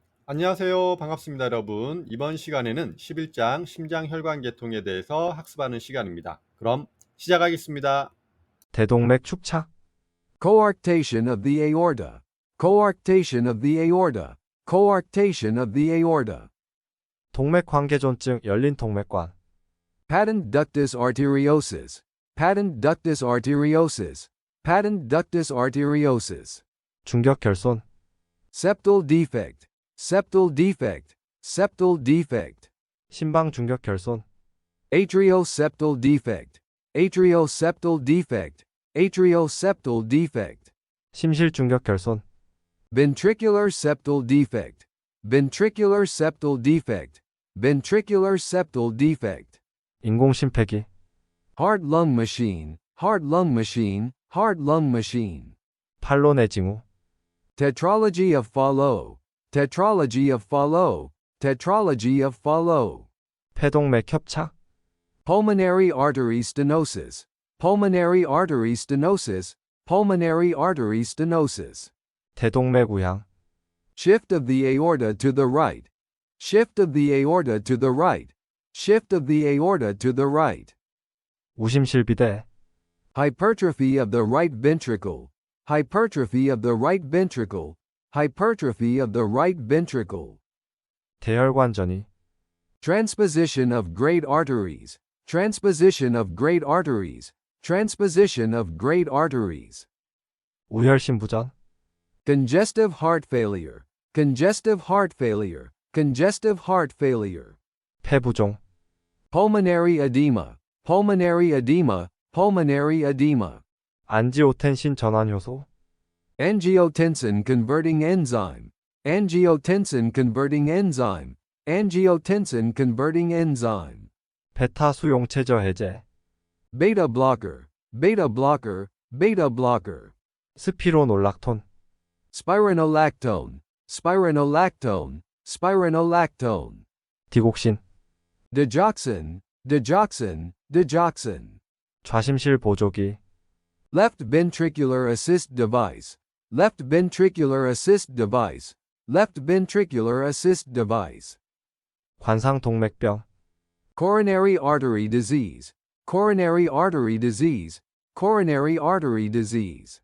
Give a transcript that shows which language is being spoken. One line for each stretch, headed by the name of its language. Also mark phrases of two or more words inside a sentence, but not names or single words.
Korean: 안녕하세요. 반갑습니다, 여러분. 이번 시간에는 11장 심장혈관계통에 대해서 학습하는 시간입니다. 그럼 시작하겠습니다. 대동맥 축착,
English: coarctation of the aorta, coarctation of the aorta, coarctation of the aorta,
Korean: 동맥관개존증, 열린동맥관,
English: patent ductus arteriosus, patent ductus arteriosus, patent ductus arteriosus,
Korean: 중격결손,
English: septal defect, septal defect, septal defect,
Korean: 심방중격결손,
English: atrioseptal defect, atrioseptal defect, atrioseptal defect,
Korean: 심실중격결손,
English: ventricular septal defect, ventricular septal defect, ventricular septal defect,
Korean: 인공심폐기,
English: heart lung machine, heart lung machine, heart lung machine,
Korean: 팔로네징후,
English: tetralogy of Fallot, tetralogy of Fallot, tetralogy of Fallot,
Korean: 폐동맥협착,
English: pulmonary artery stenosis, pulmonary artery stenosis, pulmonary artery stenosis,
Korean: 대동맥우향,
English: shift of the aorta to the right, shift of the aorta to the right, shift of the aorta to the right,
Korean: 우심실비대,
English: hypertrophy of the right ventricle, hypertrophy of the right ventricle, hypertrophy of the right ventricle,
Korean: 대혈관전이,
English: transposition of great arteries, transposition of great arteries, transposition of great arteries,
Korean: 우혈심부전,
English: congestive heart failure, congestive heart failure, congestive heart failure,
Korean: 폐부종,
English: pulmonary edema, pulmonary edema, pulmonary edema,
Korean: 안지오텐신 전환효소,
English: angiotensin-converting enzyme, angiotensin-converting enzyme, angiotensin-converting enzyme,
Korean: 베타 수용체저 해제,
English: beta blocker, beta blocker, beta blocker,
Korean: 스피로놀락톤,
English: spironolactone, spironolactone, spironolactone,
Korean: 디곡신,
English: digoxin, digoxin, digoxin,
Korean: 좌심실 보조기,
English: left ventricular assist device, left ventricular assist device, left ventricular assist device,
Korean: 관상동맥병,
English: coronary artery disease, coronary artery disease, coronary artery disease,